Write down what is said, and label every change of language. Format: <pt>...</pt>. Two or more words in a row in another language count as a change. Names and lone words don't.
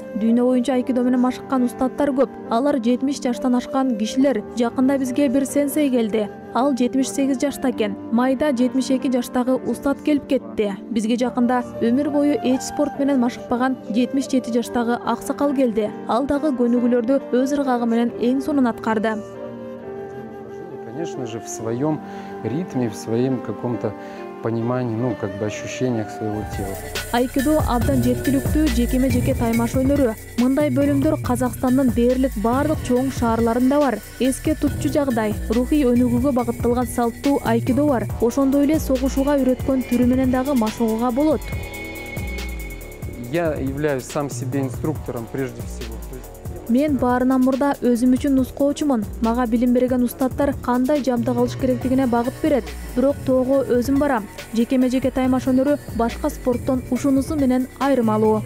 <ky>Дүйнө боюнча айкидо менен машыккан устаттар көп. Алар 70 жаштан ашкан кишилер. Жакында бизге бир сенсей келди. Ал 78 жашта экен. Майда 72 жаштагы устат келип кетти. Бизге жакында өмүр бою эч спорт менен машыкпаган 77 жаштагы аксакал келди. Ал дагы көнүгүүлөрдү өз ыргагы менен эң сонун аткарды.</ky> <ru>Конечно же, в своем ритме, в своем каком-то понимании, ну, как бы ощущениях своего тела.</ru> <ky>Айкидо абдан жеткиликтүү жекеме-жеке таймаш өнөрү. Мындай бөлүмдөр Казакстандын дээрлик бардык чоң шаарларында бар. Эске тутчу жагдай, рухий өнүгүүгө багытталган салттуу айкидо бар. Ошондой эле согушууга үйрөткөн түрү менен дагы машыгууга болот.</ky> <ru>Я являюсь сам себе инструктором прежде всего.</ru> <ky>Мен баарынан мурда өзүм үчүн нускоочумун. Мага билим берген устаттар кандай жабдык алыш керектигине багыт берет. Бирок тоого өзүм барам. Жекеме-жеке таймаш өнөрү башка спорттон ушунусу менен айырмалуу.</ky>